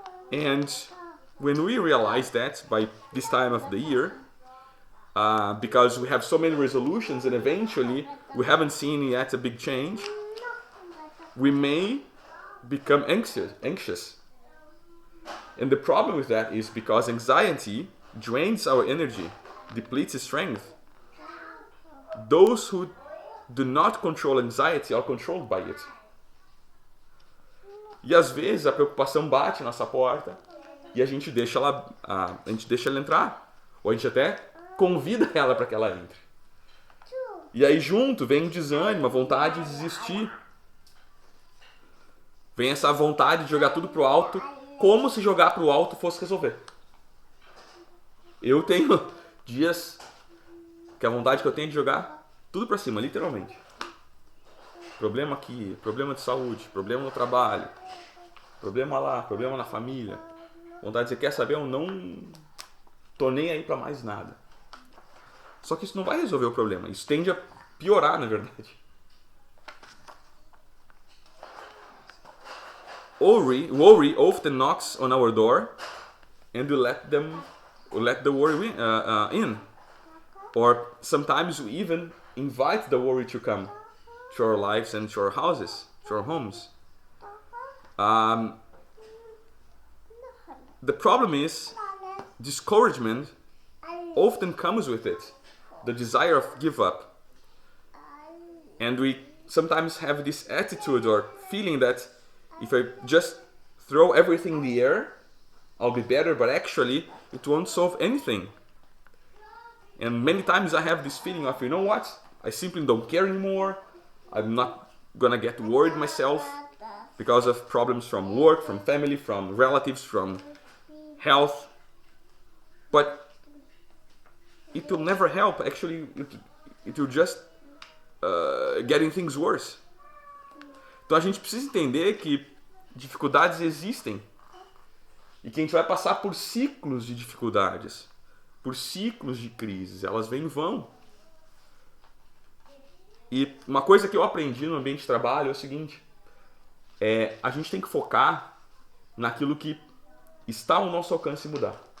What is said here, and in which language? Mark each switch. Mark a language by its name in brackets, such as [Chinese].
[English] And when we realize that by this time of the year, because we have so many resolutions and eventually we haven't seen yet a big change, we may become anxious. And the problem with that is because anxiety drains our energy, depletes strength. Those who do not control anxiety are controlled by it. [Portuguese] E às vezes a preocupação bate na nossa porta e a gente deixa ela entrar, ou a gente até convida ela para que ela entre. E aí junto vem o desânimo, a vontade de desistir. Vem essa vontade de jogar tudo pro alto, como se jogar pro alto fosse resolver. Eu tenho dias que a vontade que eu tenho de jogar tudo pra cima, literalmente. Problema aqui, problema de saúde, problema no trabalho, problema lá, problema na família. Vontade de dizer, quer saber, eu não tô nem aí pra mais nada. Só que isso não vai resolver o problema, isso tende a piorar, na verdade. [English] Worry often knocks on our door and we let the worry in. Or sometimes we even invite the worry to come to our lives and to our houses, to our homes. The problem is discouragement often comes with it, the desire of give up. And we sometimes have this attitude or feeling that if I just throw everything in the air, I'll be better, but actually it won't solve anything. And many times I have this feeling of, you know what, I simply don't care anymore, I'm not gonna get worried myself because of problems from work, from family, from relatives, from health. But it will never help, actually it will just getting things worse. [Portuguese] Então a gente precisa entender que dificuldades existem e que a gente vai passar por ciclos de dificuldades, por ciclos de crises, elas vêm e vão. E uma coisa que eu aprendi no ambiente de trabalho é o seguinte, a gente tem que focar naquilo que está ao nosso alcance mudar.